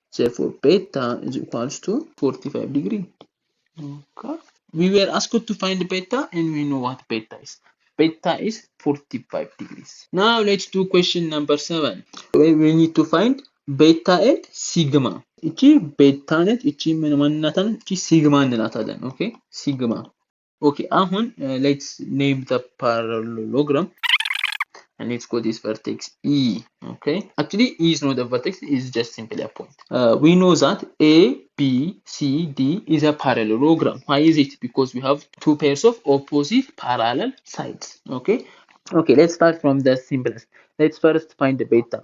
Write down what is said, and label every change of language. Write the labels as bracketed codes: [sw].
[en] Therefore, beta is equals to 45 degree. Okay. We were asked to find beta and we know what beta is. Beta is 45 degrees. Now let's do question number 7. We need to find beta and sigma. [am] እቺ ቤታ ነች እቺ ምን ማንናታን እቺ ሲግማ እንላታለን ኦኬ ሲግማ ኦኬ አሁን [en] let's name the parallelogram and let's call this vertex E. Okay, actually E is not a vertex, it is just simply a point. We know that A, B, C, D is a parallelogram. Why is it? Because we have two pairs of opposite parallel sides. Okay, let's start from the simplest. Let's first find the beta.